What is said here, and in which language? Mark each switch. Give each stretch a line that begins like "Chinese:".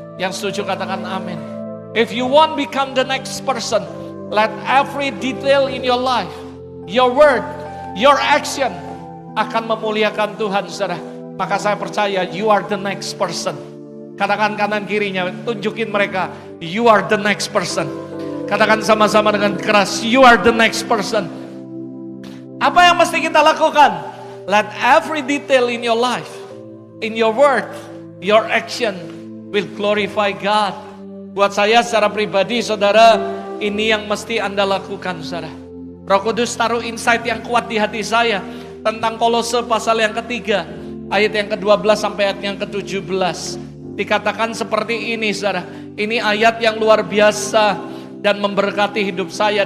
Indonesian: Yang setuju katakan amin.
English: If you want become the next person, let every detail in your life, your word, your action
Indonesian: akan memuliakan Tuhan, saudara. Maka saya percaya
English: you are the next person.
Indonesian: Katakan kanan kirinya, tunjukin mereka,
English: you are the next person.
Indonesian: Katakan sama-sama dengan keras,
English: you are the next person.
Indonesian: Apa yang mesti kita lakukan?
English: Let every detail in your life, in your word, your action will glorify God.
Indonesian: Buat saya secara pribadi, saudara, ini yang mesti Anda lakukan, saudara. Roh Kudus taruh insight yang kuat di hati saya tentang Kolose pasal yang ketiga, ayat yang ke-12 sampai ayat yang ke-17. Dikatakan seperti ini, saudara. Ini ayat yang luar biasa dan memberkati hidup saya.